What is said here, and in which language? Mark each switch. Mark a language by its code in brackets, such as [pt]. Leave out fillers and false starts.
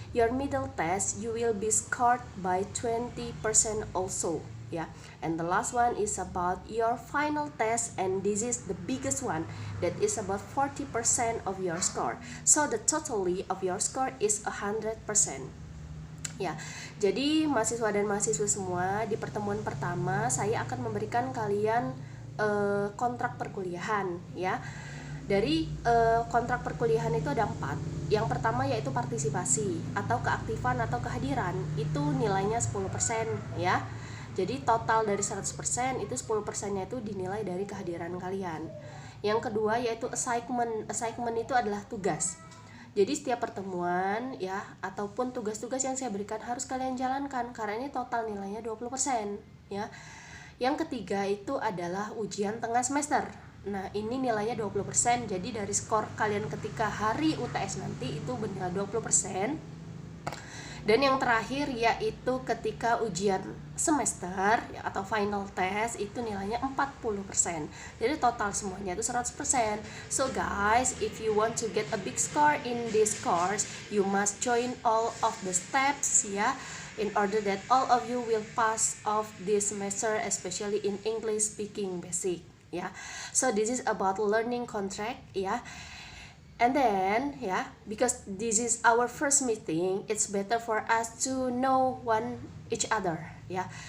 [en] Your middle test you will be scored by 20% also, yeah. And the last one is about your final test, and this is the biggest one, that is about 40% of your score. So the totally of your score is 100%. [id] Ya, jadi mahasiswa dan mahasiswa semua, di pertemuan pertama saya akan memberikan kalian kontrak perkuliahan, ya. Dari kontrak perkuliahan itu ada 4. Yang pertama yaitu partisipasi atau keaktifan atau kehadiran, itu nilainya 10%, ya. Jadi total dari 100% itu 10%-nya itu dinilai dari kehadiran kalian. Yang kedua yaitu assignment. Assignment itu adalah tugas. Jadi setiap pertemuan, ya, ataupun tugas-tugas yang saya berikan harus kalian jalankan karena ini total nilainya 20%, ya. Yang ketiga itu adalah ujian tengah semester. Nah, ini nilainya 20%. Jadi dari skor kalian ketika hari UTS nanti itu bernilai 20%. Dan yang terakhir yaitu ketika ujian semester, ya, atau final test itu nilainya 40%. Jadi total semuanya itu 100%. [en] So guys, if you want to get a big score in this course, you must join all of the steps, ya, in order that all of you will pass of this semester, especially in English speaking basic, ya. So this is about learning contract, ya. And then, yeah, because this is our first meeting, it's better for us to know each other, yeah.